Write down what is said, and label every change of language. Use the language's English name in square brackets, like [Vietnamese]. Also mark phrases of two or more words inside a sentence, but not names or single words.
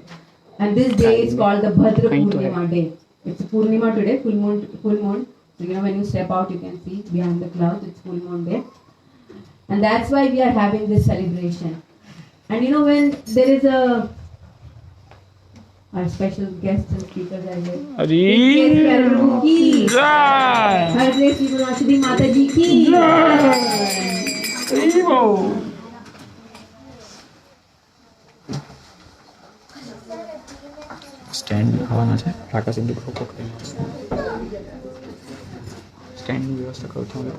[English] And this day is called the Bhadra Purnima day. It's Purnima today, full moon. So when you step out, you can see behind the clouds, it's full moon day. And that's why we are having this celebration. And when there is our special guests and speakers are here. [Hindi] हरे प्रभु की जय. हरे कृष्ण श्री माता जी की जय. [Gujarati] સ્ટેન્ડ આવવાના છે ટાટા સિંધુ ખોખો સ્ટેન્ડની વ્યવસ્થા કરું છું